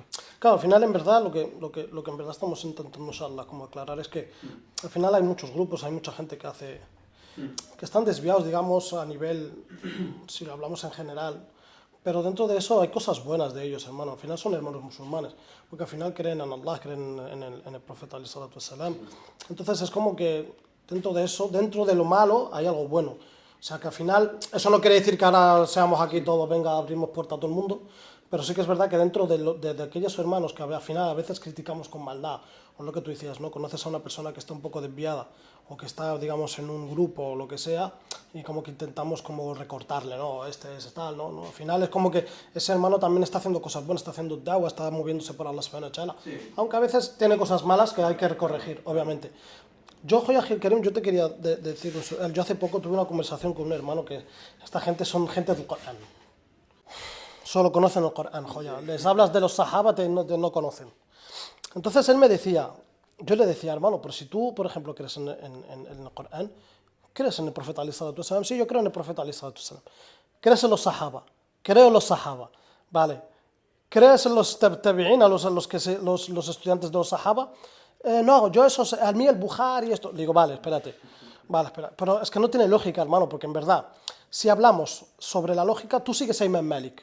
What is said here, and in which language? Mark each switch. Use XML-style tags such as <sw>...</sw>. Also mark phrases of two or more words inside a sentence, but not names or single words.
<es>Claro, al final en verdad lo que en verdad estamos intentando como aclarar es que al final hay muchos grupos, hay mucha gente que están desviados, digamos, a nivel, si lo hablamos en general, pero dentro de eso hay cosas buenas de ellos, hermano. Al final son hermanos musulmanes, porque al final creen en Allah, creen en el profeta</es> <ar>عليه الصلاة والسلام.</ar> <es>Entonces es como que dentro de eso, dentro de lo malo, hay algo bueno. O sea que al final, eso no quiere decir que ahora seamos aquí todos, venga, abrimos puerta a todo el mundo, pero sí que es verdad que dentro de aquellos hermanos que al final a veces criticamos con maldad, o lo que tú decías, ¿no? Conoces a una persona que está un poco desviada, o que está, digamos, en un grupo o lo que sea, y como que intentamos como recortarle, ¿no? Este es tal, ¿no? Al final es como que ese hermano también está haciendo cosas buenas, está haciendo da'wah, está moviéndose por Allah</es> <ar>سبحانه وتعالى,</ar> <es>aunque a veces tiene cosas malas que hay que corregir, obviamente. Yo, Joya Gil Karim, yo te quería decir, yo hace poco tuve una conversación con un hermano que esta gente son gente del Corán. Solo conocen el Corán, Joya. Les hablas de los sahaba, no conocen. Entonces él me decía, yo le decía, hermano, pero si tú, por ejemplo, crees en el Corán, ¿crees en el profeta</es> <ar>عليه الصلاة والسلام?</ar> <es>Sí, yo creo en el profeta</es> <ar>عليه الصلاة والسلام.</ar> <es>¿Crees en los sahaba? Creo en los sahaba. Vale. ¿Crees en los tabi'in, los estudiantes de los sahaba? No, yo eso, a mí el Bukhari y esto... Le digo, vale, espérate. Vale, espera. Pero es que no tiene lógica, hermano, porque en verdad, si hablamos sobre la lógica, tú sigues a Imam Malik.</es>